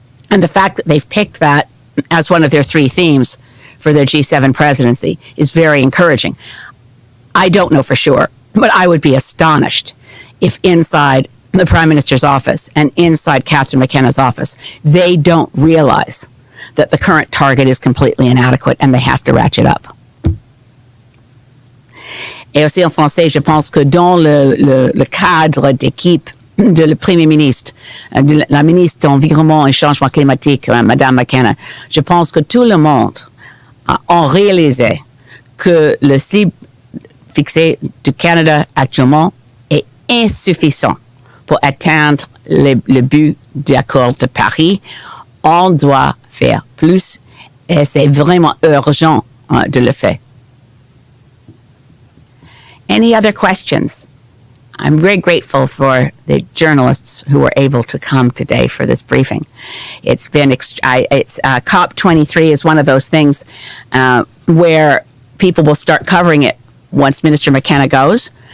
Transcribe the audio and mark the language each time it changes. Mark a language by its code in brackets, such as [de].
[en] And the fact that they've picked that as one of their 3 themes for their G7 presidency is very encouraging. I don't know for sure, but I would be astonished if inside the Prime Minister's office and inside Catherine McKenna's office, they don't realize that the current target is completely inadequate and they have to ratchet up. [fr] Et aussi en français, je pense que dans le cadre d'équipe de le Premier ministre, de la ministre de l'Environnement et Changement climatique, Madame McKenna, je pense que tout le monde a réalisé que le cible fixé du Canada actuellement est insuffisant pour atteindre le but de l'accord de Paris. On doit faire plus et c'est vraiment urgent de le faire. [en] Any other questions? I'm very grateful for the journalists who were able to come today for this briefing. It's been, COP23 is one of those things where people will start covering it once Minister McKenna goes.